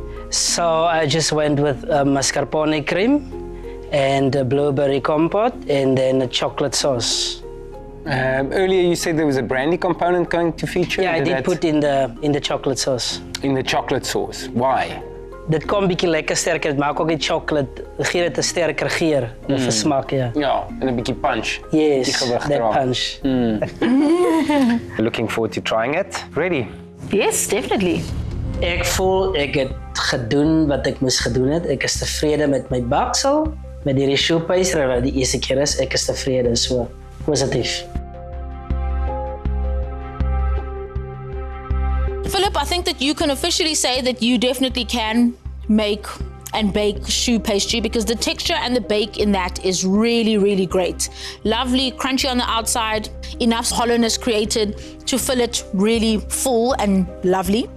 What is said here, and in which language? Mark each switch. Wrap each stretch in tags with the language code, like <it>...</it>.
<en>So I just went with mascarpone cream and a blueberry compote and then a chocolate sauce. Earlier you said there was a brandy component going to feature. Yeah, I did put in the chocolate sauce. In the chocolate sauce. Why?</en> <af>Dit kom bietjie lekker sterker. Dit maak ook die chocolate, gee dit 'n sterker geur of smaak, ja. Ja, en 'n bietjie punch.</af> <en>Yes, that punch. Looking forward to trying it. Ready? Yes, definitely.</en> <af>Ek voel ek het gedoen wat ek moes gedoen het. Ek is tevrede met my baksel, met die choupeister wat die eerste keer is. Ek is tevrede, so positief.</af> <en>Philip, I think that you can officially say that you definitely can make and bake choux pastry because the texture and the bake in that is really, really great. Lovely, crunchy on the outside, enough hollowness created to fill it really full and lovely.</en>